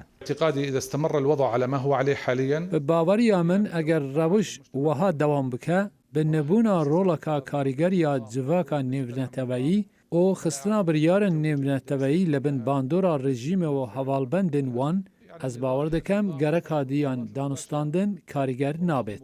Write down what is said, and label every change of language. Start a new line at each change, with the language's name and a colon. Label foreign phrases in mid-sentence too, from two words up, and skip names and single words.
Arabic: اعتقادي إذا استمر الوضع على ما هو عليه حاليا
Kurdish: باوەریya min eger rewiş wiha dewam bike bi nebûna roleka karîgeriya civaka nêvneteweyî û xistina biryarên nêvneteweyî li bin bandora rejîmê û hevalbendên wan ez bawer dikim gerek diyan danûstandin karîger nabêt.